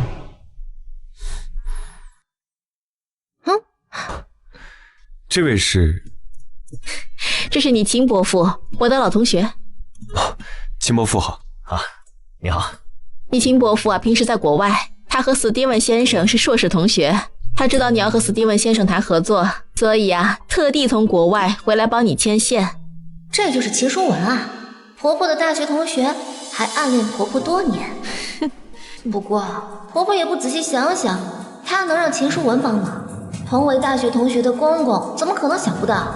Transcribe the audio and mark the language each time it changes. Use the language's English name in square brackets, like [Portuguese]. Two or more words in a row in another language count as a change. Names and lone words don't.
[Chinese] 這位是？這是你秦伯父，我的老同學。哦，秦伯父好。啊，你好。你秦伯父啊，平時在國外，他和史蒂文先生是碩士同學。他知道你要和史蒂文先生談合作，所以啊，特地從國外回來幫你牽線。這就是秦書文啊，婆婆的大學同學，還暗戀婆婆多年。不過婆婆也不仔細想想，她能讓秦書文幫忙，同為大學同學的公公怎麼可能想不到？